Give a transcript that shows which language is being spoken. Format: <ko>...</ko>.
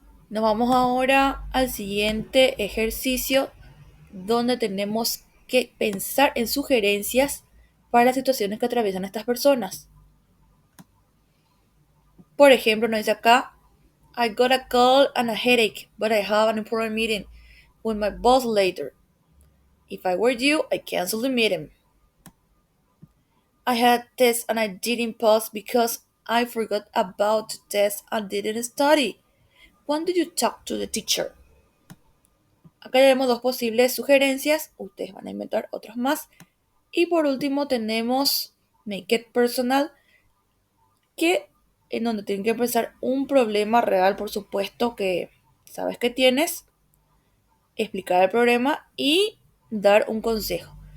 <es>Nos vamos ahora al siguiente ejercicio donde tenemos que pensar en sugerencias para las situaciones que atraviesan estas personas. Por ejemplo, nos dice acá,</es> <en>I got a cold and a headache, but I have an important meeting with my boss later. If I were you, I'd cancel the meeting. I had a test and I didn't pass because I forgot about the test and didn't study. When did you talk to the teacher?</en> <es>Acá tenemos dos posibles sugerencias, ustedes van a inventar otras más. Y por último tenemos Make It Personal, que en donde tienen que pensar un problema real, por supuesto, que sabes que tienes, explicar el problema y dar un consejo.</es>